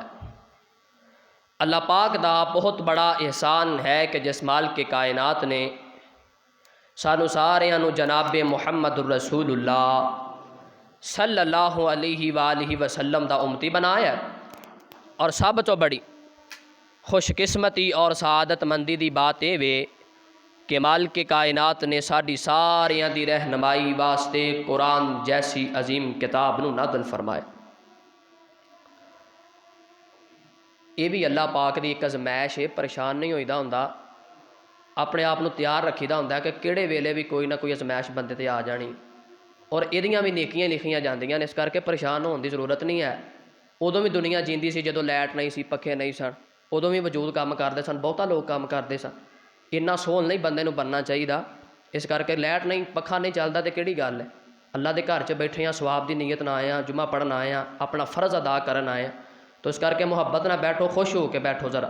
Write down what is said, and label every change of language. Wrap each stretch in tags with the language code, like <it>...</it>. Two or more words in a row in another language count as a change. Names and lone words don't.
<pa>اللہ پاک دا بہت بڑا احسان ہے کہ جس مال کے کائنات نے سانو سارے انو جناب محمد الرسول اللہ</pa> <ar>صلی اللہ علیہ وآلہ وسلم</ar> <pa>دا امتی بنایا، اور سب تو بڑی خوش قسمتی اور سعادت مندی دی بات اے وے کہ مالک کائنات نے ساڈی ساریاں دی رہنمائی واسطے قرآن جیسی عظیم کتاب نو نازل فرمایا۔ یہ بھی اللہ پاک دی ایک ازمائش ہے، پریشان نہیں ہوئی دا ہوندا، اپنے آپ نو تیار رکھی دا ہوندا کہ کیڑے ویلے بھی کوئی نہ کوئی ازمائش بندے تے آ جانی، اور ایدیاں بھی نیکیاں لکھیاں جاندیاں نے، اس کر کے پریشان ہون دی ضرورت نہیں ہے۔ ادوں بھی دنیا جیندی سی جدوں لائٹ نہیں سی، پکھے نہیں سن، ادوں بھی وجود کام کردے سن، بہتا لوگ کام کردے سن۔ اتنا سول نہیں بندے نو بننا چاہیے، اس کر کے لائٹ نہیں، پکھا نہیں چلتا تو کہڑی گل ہے۔ اللہ دے گھر چ بیٹھے ہیں، سواب دی نیت نہ آئے ہیں، جمعہ پڑھن آئے ہیں، اپنا فرض ادا کرن آئے ہیں، تو اس کر کے محبت نہ بیٹھو، خوش ہو کے بیٹھو ذرا۔</pa>